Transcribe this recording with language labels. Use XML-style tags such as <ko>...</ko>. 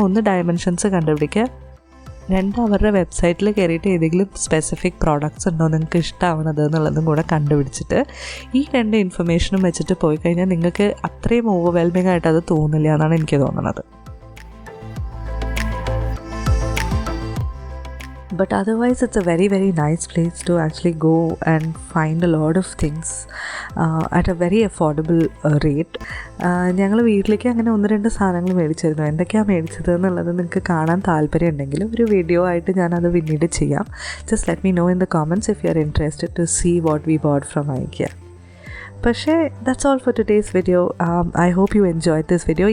<ml>ഒന്ന് ഡയമെൻഷൻസ് കണ്ടുപിടിക്കുക, 2 അവരുടെ വെബ്സൈറ്റിൽ കയറിയിട്ട് ഏതെങ്കിലും സ്പെസിഫിക് പ്രോഡക്റ്റ്സ് ഉണ്ടോ നിങ്ങൾക്ക് ഇഷ്ടമാവുന്നത് എന്നുള്ളതും കൂടെ കണ്ടുപിടിച്ചിട്ട് ഈ 2 ഇൻഫർമേഷനും വെച്ചിട്ട് പോയി കഴിഞ്ഞാൽ നിങ്ങൾക്ക് അത്രയും ഓവർവെൽമിംഗ് ആയിട്ട് അത് തോന്നില്ല എന്നാണ് എനിക്ക് തോന്നുന്നത്.</ml> <en>But otherwise it's a very very nice place to actually go and find a lot of things at a very affordable rate.</en> <ml>ഞങ്ങൾ വീട്ടിലേക്ക് അങ്ങനെ 1-2 സാധനങ്ങൾ മേടിച്ചിരുന്നു. എന്തൊക്കെയാണ് മേടിച്ചത് എന്നുള്ളത് നിങ്ങൾക്ക് കാണാൻ താല്പര്യം ഉണ്ടെങ്കിൽ ഒരു വീഡിയോ ആയിട്ട് ഞാനത് പിന്നീട് ചെയ്യാം.</ml> <en>Just let me know in the comments if you are interested to see what we bought from IKEA. പക്ഷേ that's all for today's video. I hope you enjoy this video.</en>